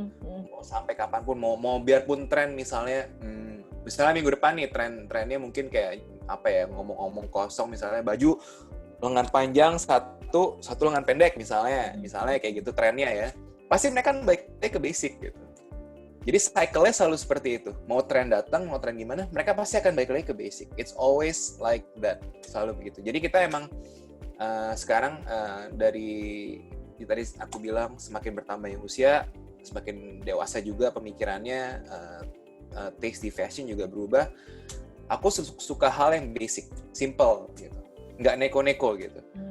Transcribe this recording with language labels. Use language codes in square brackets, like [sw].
[id] Mau sampai kapanpun, mau biarpun tren misalnya minggu depan nih trennya mungkin kayak apa ya, ngomong kosong misalnya baju lengan panjang satu lengan pendek misalnya kayak gitu trennya ya, pasti mereka kan balik ke basic gitu. Jadi cycle-nya selalu seperti itu. Mau tren datang, mau tren gimana, mereka pasti akan balik lagi ke basic. [en] It's always like that, [id] selalu begitu. Jadi kita emang sekarang dari tadi aku bilang semakin bertambahnya usia, semakin dewasa juga pemikirannya, taste di fashion juga berubah. Aku suka hal yang basic, simple gitu, nggak neko-neko gitu.